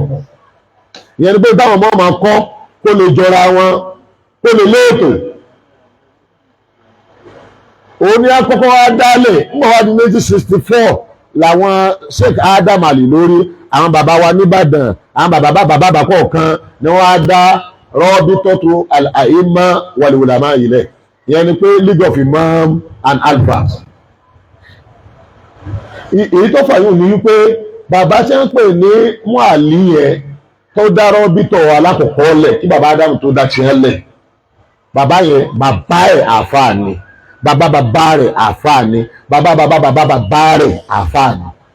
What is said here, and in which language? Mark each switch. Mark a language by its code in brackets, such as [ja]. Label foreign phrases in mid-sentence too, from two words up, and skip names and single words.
[yo] Ìyẹn ni pé táwọn ọmọ máa kọ́ kó lè jọra wọn, kó lè léètò. Òun ni àkọ́kọ́ wá dálẹ̀ ń bọ̀ wá di 1964 làwọn Sheikh Adam Ali lórí àwọn bàbá wa nìbàdàn, àwọn bàbá kọ̀ọ̀kan ni wọ́n á dá rọ́bí tọ́tù [ar] الأئمة والعلماء [yo] ilẹ̀. Ìyẹn ni pé [en] League of Imam and Alphas. [yo] Èyí tó fàyún ní wípé bàbá tí ń pè ní Mu'alli yẹn tó dá rọ́bí tọ̀ alákọ̀ọ́kọ́ lẹ̀ kí bàbá Adam tó dá tiẹ̀ lẹ̀. Bàbá yẹn bàbá ẹ̀ àfáà ni, bàbá rẹ̀ àfáà ni, bàbá rẹ̀ àfáà ni.